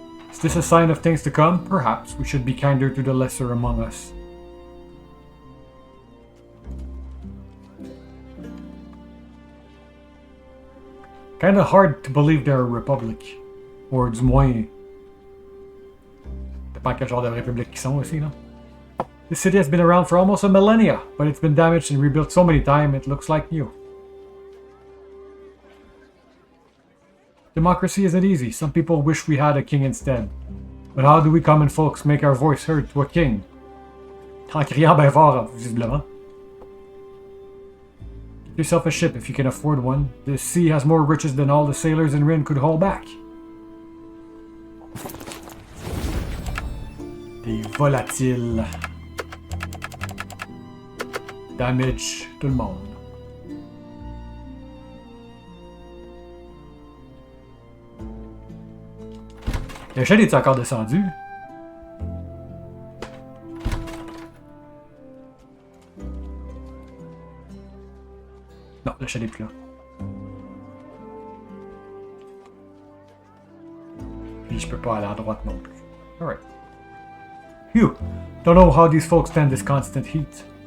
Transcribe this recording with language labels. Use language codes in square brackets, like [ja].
[en] Is this a sign of things to come? Perhaps we should be kinder to the lesser among us. Kinda hard to believe they're a republic. [fr] Or du moins... Dépend quel genre de république ils sont aussi, là. [en] This city has been around for almost a millennia, but it's been damaged and rebuilt so many times it looks like new. Democracy isn't easy. Some people wish we had a king instead. But how do we common folks make our voice heard to a king? [fr] En criant bien fort, visiblement. [en] Get yourself a ship if you can afford one. The sea has more riches than all the sailors in Rin could hold back. [fr] Des volatiles. Damage tout le monde. L'échelle est encore descendue? Non, l'échelle est plus là. Puis je peux pas aller à droite non plus. [en] Alright. Phew! Don't know how these folks stand this constant heat.